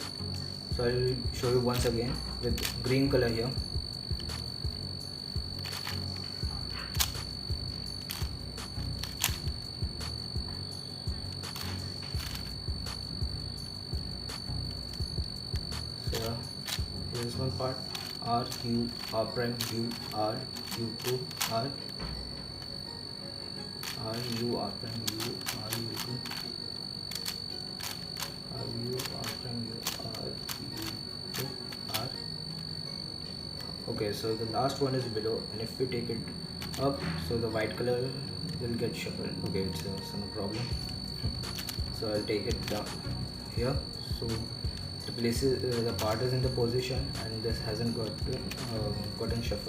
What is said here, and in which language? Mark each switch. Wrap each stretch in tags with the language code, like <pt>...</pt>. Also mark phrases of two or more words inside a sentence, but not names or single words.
<en>So I will show you once again with green color here. So here is one part, R U R prime U R U 2 R R U R prime U R U 2 R U R prime U R U 2 R. Okay, so the last one is below, and if we take it up, so the white color will get shuffled. Okay, it's no problem. So I'll take it down here. So the places the part is in the position and this hasn't gotten shuffled.</en>